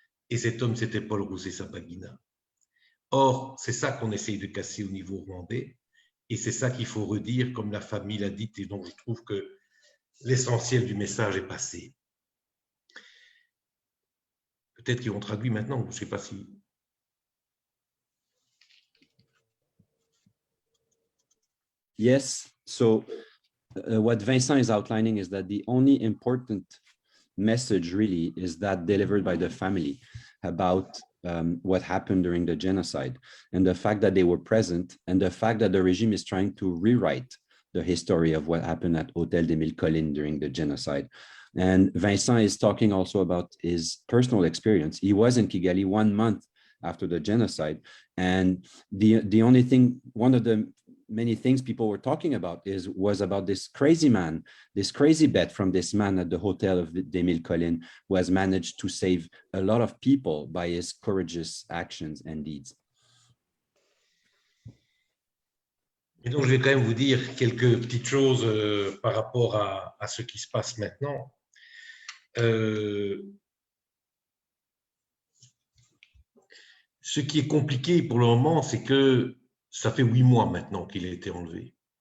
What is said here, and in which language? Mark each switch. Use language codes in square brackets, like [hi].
[fr] Et cet homme, c'était Paul Rusesabagina. Or, c'est ça qu'on essaye de casser au niveau rwandais, et c'est ça qu'il faut redire, comme la famille l'a dit, et donc je trouve que l'essentiel du message est passé. Peut-être qu'ils ont traduit maintenant, je ne sais pas si... [en] Yes, so what Vincent is outlining is that the only important message really is that delivered by the family about what happened during the genocide and the fact that they were present and the fact that the regime is trying to rewrite the history of what happened at Hôtel des Mille Collines during the genocide. And Vincent is talking also about his personal experience. He was in Kigali 1 month after the genocide. And the only thing, one of the many things people were talking about was about this crazy man, this crazy bet from this man at the Hotel of des Mille Collines, who has managed to save a lot of people by his courageous actions and deeds. [fr] Et donc, je vais quand même vous dire quelques petites choses par rapport à ce qui se passe maintenant. Ce qui est compliqué pour le moment, c'est que ça fait 8 mois maintenant qu'il a été enlevé.